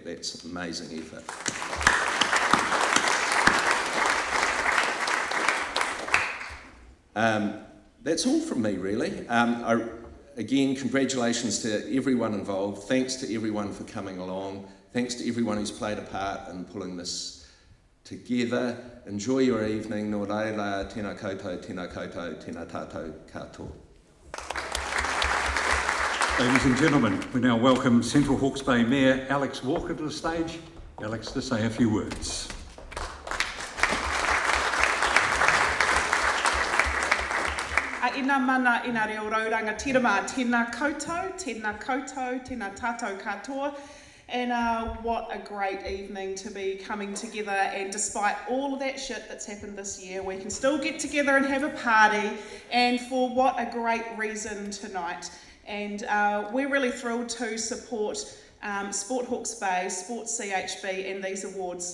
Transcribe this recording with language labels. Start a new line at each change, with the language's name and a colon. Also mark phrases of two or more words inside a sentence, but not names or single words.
English: That's an amazing effort. That's all from me, really. Again, congratulations to everyone involved. Thanks to everyone for coming along. Thanks to everyone who's played a part in pulling this together. Enjoy your evening.
Māori: Nō reira, tēnā koutou, tēnā tātou katoa.
English: Ladies and gentlemen, we now welcome Central Hawke's Bay Mayor Alex Hawke to the stage. Alex to say a few words.
Māori: Ina mana ina reo rauranga tirama, tēnā koutou, tēnā tātou katoa.
English: And what a great evening to be coming together, and despite all of that shit that's happened this year, we can still get together and have a party, and for what a great reason tonight. And we're really thrilled to support Sport Hawke's Bay, Sport CHB and these awards.